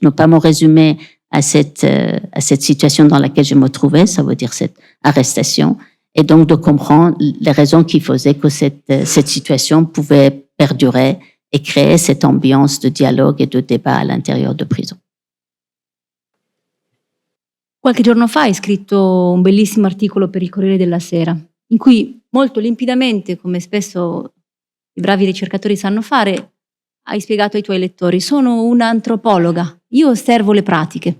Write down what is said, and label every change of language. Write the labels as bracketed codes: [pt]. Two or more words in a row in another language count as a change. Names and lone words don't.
[fr] Ne pas me résumer à cette situation dans laquelle je me trouvais, ça veut dire cette arrestation, et donc de comprendre les raisons qui faisaient que cette situation pouvait perdurer et créer cette ambiance de dialogue et de débat à l'intérieur de prison. [it] Qualche giorno fa hai scritto un bellissimo articolo per il Corriere della Sera, in cui molto limpidamente, come spesso i bravi ricercatori sanno fare, hai spiegato ai tuoi lettori: sono un'antropologa, io osservo le pratiche.